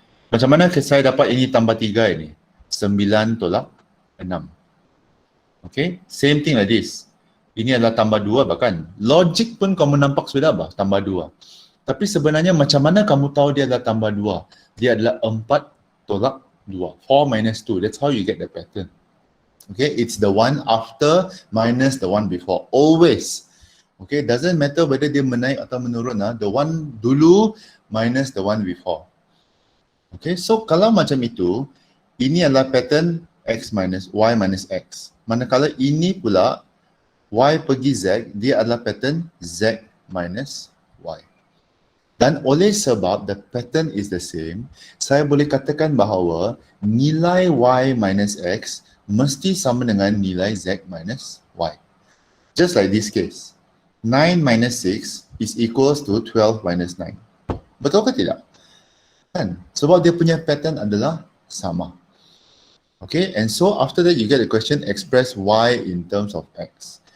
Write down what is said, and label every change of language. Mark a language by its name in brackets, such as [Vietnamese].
[Malay] Macam mana saya dapat ini tambah 3 ini? 9 tolak 6. Okay? [English] Same thing like this. [Malay] Ini adalah tambah 2 bahkan. Logik pun kamu nampak sudah bah, tambah 2. Tapi sebenarnya macam mana kamu tahu dia adalah tambah 2? Dia adalah 4 tolak 2. 4 minus 2. [English] That's how you get the pattern. Okay? It's the one after minus the one before. Always. Okay, doesn't matter whether [Malay] dia menaik atau menurun, [English] the one dulu minus the one before. [Malay] Okay, so kalau macam itu, ini adalah pattern x minus y minus x. Manakala ini pula y pergi z, dia adalah pattern z minus y. Dan oleh sebab [English] the pattern is the same, [Malay] saya boleh katakan bahawa nilai y minus x mesti sama dengan nilai z minus y. [English] Just like this case. 9 minus 6 is equals to 12 minus 9. [Malay] Betul ke tidak? Kan? Sebab dia punya pattern adalah sama. [English] Okay, and so after that you get the question express y in terms of x.